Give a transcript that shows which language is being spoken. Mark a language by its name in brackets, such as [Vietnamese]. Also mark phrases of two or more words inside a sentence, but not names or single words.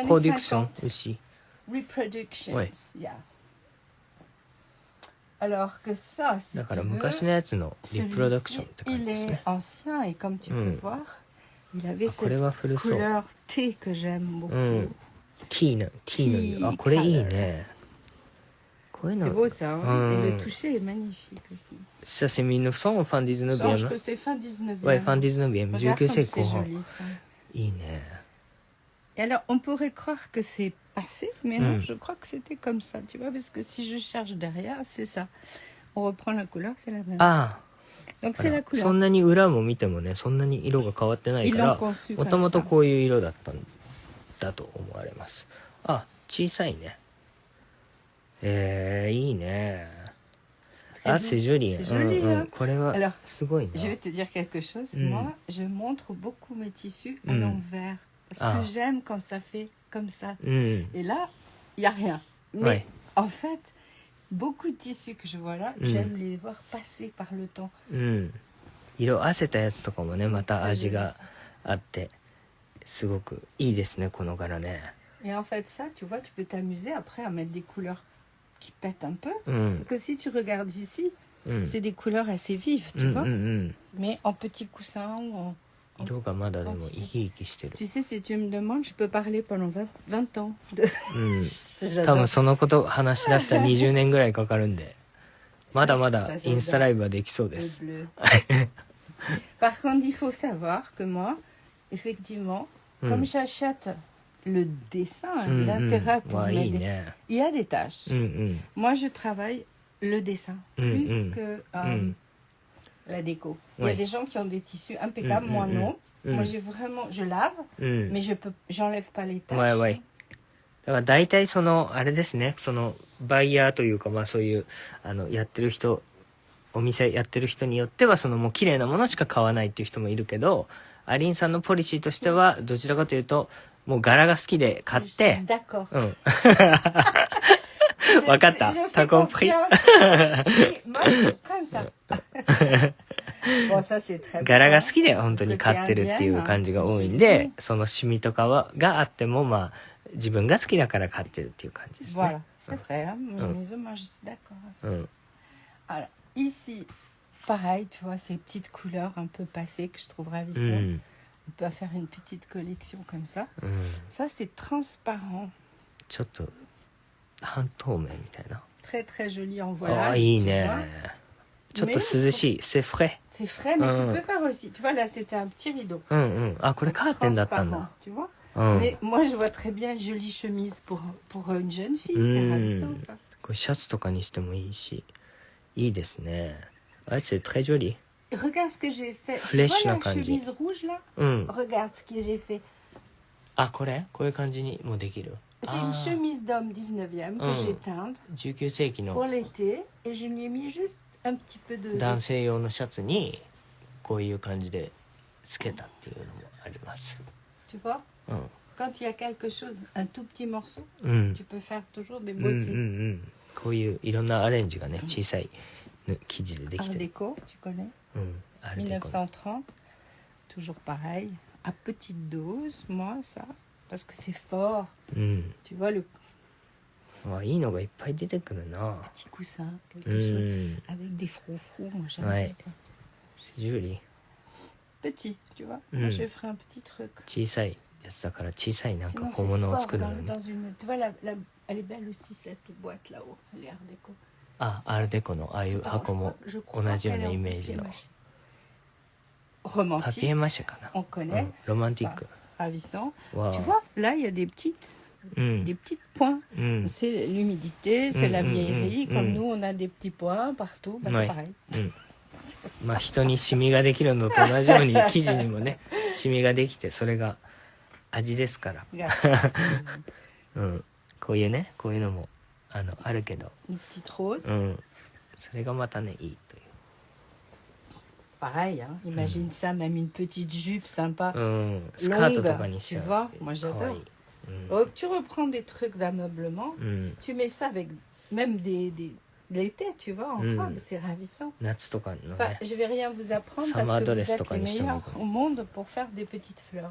[French] Reproduction aussi. Reproductions, oui. Yeah. Alors que ça, si tu veux, celui-ci, il est ancien et comme tu peux voir, il avait cette couleur thé que j'aime beaucoup. Thé. [Japanese] Ah, これいいね。 [French] C'est beau ça, hein? Et le toucher est magnifique aussi. Ça c'est 1900 ou fin 19e? Ça, je pense que c'est fin 19e. Ouais, fin 19e. Regarde comme c'est joli ça. [Japanese] いいね。 [French] Et alors, on pourrait croire que c'est passé, mais non, je crois que c'était comme ça, tu vois, parce que si je cherche derrière, c'est ça. On reprend la couleur, c'est la même. Ah. Donc c'est la couleur. [Japanese] そんなに裏も見てもね、そんなに色が変わってないから、もともとこういう色だったんだと思われます。あ、小さいね。いいね。 [French] Ah, c'est joli. C'est joli, hein. Alors, je vais te dire quelque chose. Moi, je montre beaucoup mes tissus à l'envers. Parce que j'aime quand ça fait comme ça. Et là, il n'y a rien. Mais en fait, beaucoup de tissus que je vois là, j'aime les voir passer par le temps. [Japanese] 色あせたやつとかもねまた味があってすごくいいですねこの柄ね。 [French] Et en fait ça, tu vois, tu peux t'amuser après à mettre des couleurs qui pètent un peu. Que si tu regardes ici, c'est des couleurs assez vives, tu vois. Mais en petits coussins ou en... [Japanese] 色がまだでも生き生きしてる。 [French] Tu sais, si tu me demandes, je peux parler pendant 20 ans. [Japanese] 多分そのこと話し出したら20年ぐらいかかるんで、まだまだインスタライブはできそうです。 [French] Par contre, il faut savoir que moi, effectivement, comme j'achète le dessin, l'intérêt pour m'aider, il y a des tâches. Moi, je travaille le dessin plus que la déco. Il y a des gens qui ont des tissus impeccables, moi non. Moi, j'ai vraiment, je lave, mais j'enlève pas les taches. Ouais, ouais. [Japanese] だから大体そのあれですね、そのバイヤーというかまあそういうやってる人、お店やってる人によってはそのもう綺麗なものしか買わないっていう人もいるけど、アリンさんのポリシーとしてはどちらかというともう柄が好きで買って。 [French] D'accord. わかった。T'as compris? [Japanese] 柄が好きで本当に買ってるっていう感じが多いんで、そのシミとかがあってもまあ自分が好きだから買ってるっていう感じですね。 [French] Voilà, c'est vrai. Moi, je suis d'accord. Alors, ici, pareil, tu vois, ces petites couleurs un peu passées que je trouve ravissantes. On peut faire une petite collection comme ça. Ça, c'est transparent. [Japanese] ちょっと半透明みたいな。 [French] Très, très joli en voyage. [Japanese] あ、いいね。ちょっと涼しい。 [French] C'est frais. C'est frais, mais tu peux faire aussi. Tu vois, là, c'était un petit rideau. [Japanese] あ、これカーテンだったんだ。 [French] Tu vois? Mais moi, je vois très bien une jolie chemise pour une jeune fille. C'est ravissant, ça. [Japanese] これシャツとかにしてもいいし、いいですね。 [French] あ、c'est très joli. Regarde ce que j'ai fait. Tu vois la chemise rouge, là? Regarde ce que j'ai fait. [Japanese] あ、これこういう感じにもできる。 [French] C'est une chemise d'homme 19e que j'ai teinte [Japanese] 19 世紀の [French] pour l'été et je lui ai mis juste un petit peu de [Japanese] 男性用のシャツにこういう感じでつけたっていうのもあります。 [French] Tu vois? Quand il y a quelque chose, un tout petit morceau, tu peux faire toujours des beautés. [Japanese] こういういろんなアレンジがね、小さい生地でできてる。 [French] Art déco, tu connais? 1930, toujours pareil, à petite dose, moi ça, parce que c'est fort. Tu vois le [Japanese] いいのがいっぱい出てくるな。 [French] petit coussin, quelque chose avec des froufrous, moi j'aime bien ça. C'est joli. Petit, tu vois. Moi je ferai un petit truc. [Japanese] 小さいやつだから小さいなんか小物を作るのね。 [French] Tu vois elle est belle aussi cette boîte là-haut, elle est art déco. [Japanese] あ、アールデコのああいう箱も同じようなイメージの。 [French] Romantique. [Japanese] パピエマシェかな。 [French] On connaît. [Japanese] ロマンティック。 [French] Ravissant. Tu vois, là il y a des petites points. C'est l'humidité, c'est la vieillerie. Comme nous, on a des petits points partout. Bah, c'est pareil. [Japanese] まあ人にシミができるのと同じように生地にもねシミができてそれが味ですから。こういうねこういうのもあるけど。それがまたねいいという。 [French] Pareil, hein. Imagine ça, même une petite jupe sympa. Longue, tu vois, moi j'adore. Tu reprends des trucs d'ameublement, tu mets ça avec même l'été, tu vois, en robe, c'est ravissant. Enfin, je vais rien vous apprendre parce que vous êtes les meilleurs au monde pour faire des petites fleurs.